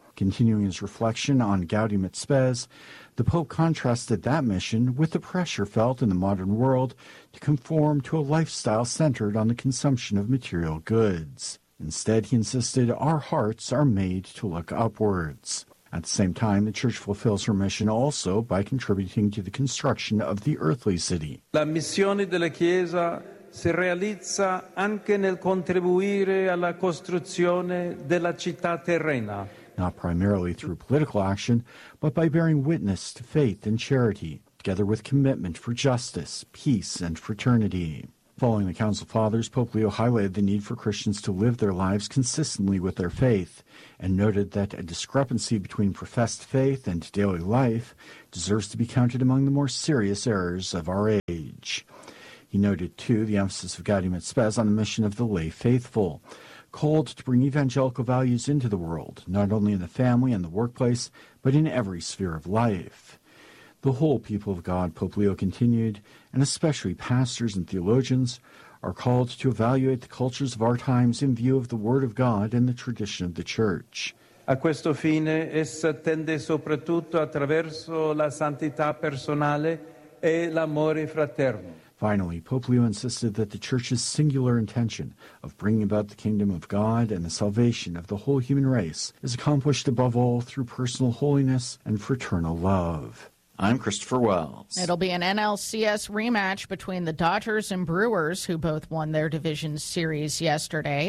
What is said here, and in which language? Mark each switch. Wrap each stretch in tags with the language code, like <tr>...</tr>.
<en>Continuing his reflection on Gaudium et Spes, the Pope contrasted that mission with the pressure felt in the modern world to conform to a lifestyle centered on the consumption of material goods. Instead, he insisted, our hearts are made to look upwards. At the same time, the church fulfills her mission also by contributing to the construction of the earthly city.</en> <it>La missione della Chiesa si realizza anche nel contribuire alla costruzione della città terrena.</it> <en>Not primarily through political action, but by bearing witness to faith and charity, together with commitment for justice, peace, and fraternity. Following the Council Fathers, Pope Leo highlighted the need for Christians to live their lives consistently with their faith and noted that a discrepancy between professed faith and daily life deserves to be counted among the more serious errors of our age. He noted, too, the emphasis of Gaudium et Spes on the mission of the lay faithful, called to bring evangelical values into the world, not only in the family and the workplace, but in every sphere of life. The whole people of God, Pope Leo continued, and especially pastors and theologians, are called to evaluate the cultures of our times in view of the Word of God and the tradition of the Church.</en> <it>A questo fine, essa tende soprattutto attraverso la santità personale e l'amore fraterno.</it> <en>Finally, Pope Leo insisted that the Church's singular intention of bringing about the kingdom of God and the salvation of the whole human race is accomplished above all through personal holiness and fraternal love. I'm Christopher Wells. It'll be an NLCS rematch between the Dodgers and Brewers, who both won their division series yesterday.</en>